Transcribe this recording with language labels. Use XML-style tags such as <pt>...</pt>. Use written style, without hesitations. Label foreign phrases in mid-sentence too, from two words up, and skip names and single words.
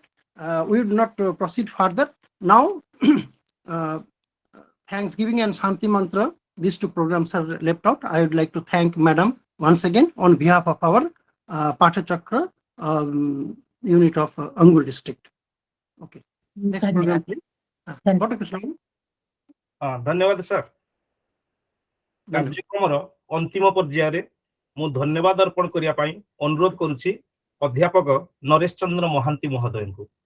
<en>We would not proceed further. Now, Thanksgiving and Shanti Mantra these two programs are left out. I would like to thank Madam once again on behalf of our Patachakra unit of Angul district. Okay. Next program,</en> <hi>धन्यवाद</hi> <en>please.</en> <hi>धन्यवाद।</hi> <en>Dr. Krishna.</en> <or>ଧନ୍ୟବାଦ ସାର୍। କାର୍ଯ୍ୟକ୍ରମର ଅନ୍ତିମ ପର୍ଯ୍ୟାୟରେ ମୁଁ ଧନ୍ୟବାଦ ଅର୍ପଣ କରିବା ପାଇଁ ଅନୁରୋଧ କରୁଛି ଅଧ୍ୟାପକ ନରେଶ ଚନ୍ଦ୍ର ମହାନ୍ତି ମହୋଦୟଙ୍କୁ।</or>